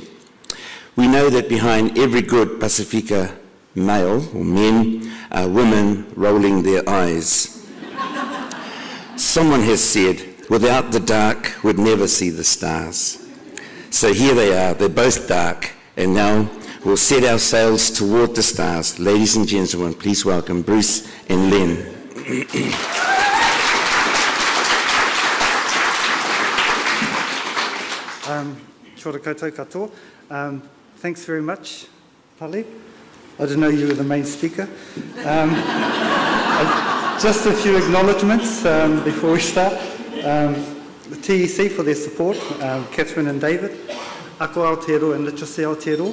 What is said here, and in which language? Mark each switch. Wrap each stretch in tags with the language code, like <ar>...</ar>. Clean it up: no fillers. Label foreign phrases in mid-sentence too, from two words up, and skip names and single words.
<en>We know that behind every good Pasifika male or men are women rolling their eyes. Someone has said, without the dark, we'd never see the stars. So here they are, they're both dark, and now we'll set our sails toward the stars. Ladies and gentlemen, please welcome Bruce and Len.</en> <mi>Kia ora koutou katoa.</mi> <en>Thanks very much, Pali. I didn't know you were the main speaker. Just a few acknowledgements before we start. The TEC for their support, Catherine and David, Ako Aotearoa and Literacy Aotearoa.</en>